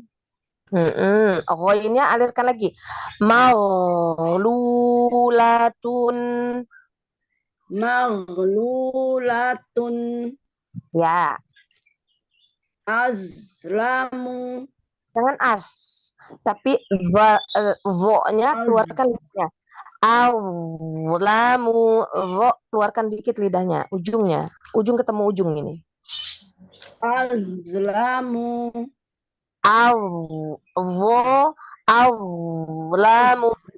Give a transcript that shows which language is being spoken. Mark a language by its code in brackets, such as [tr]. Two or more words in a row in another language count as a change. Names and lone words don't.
[id] Ghoinnya alirkan lagi. Maghlulatun. Maghlulatun. Ya. Azlamu. Jangan as. Tapi vo-nya keluarkan lidahnya. Azlamu. Vo keluarkan dikit lidahnya. Ujungnya. Ujung ketemu ujung ini. Azlamu. Azlamu.